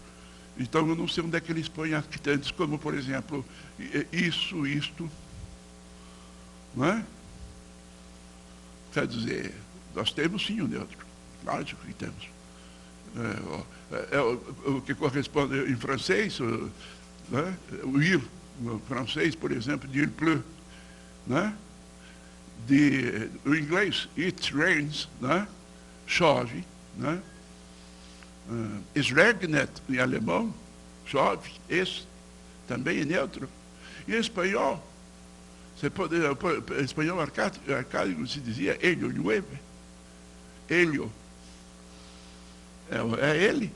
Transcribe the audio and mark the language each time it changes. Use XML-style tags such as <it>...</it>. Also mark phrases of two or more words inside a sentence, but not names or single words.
<pt>Então, eu não sei onde é que eles põem adjutantes, como, por exemplo, isso, isto. Não é? Quer dizer, nós temos sim o neutro. Claro que temos. O que corresponde em francês, né? O ir, no francês, por exemplo,</pt> <fr>de il pleut,</fr> <pt>né? O inglês,</pt> <en>it rains,</en> <pt>né? Chove, né?</pt> <de>Es regnet,</de> <pt>em alemão, chove, esse também é neutro. Em espanhol, você pode, em espanhol arcaico se dizia</pt> <es>ello llueve,</es> <pt>ello, é ele.</pt>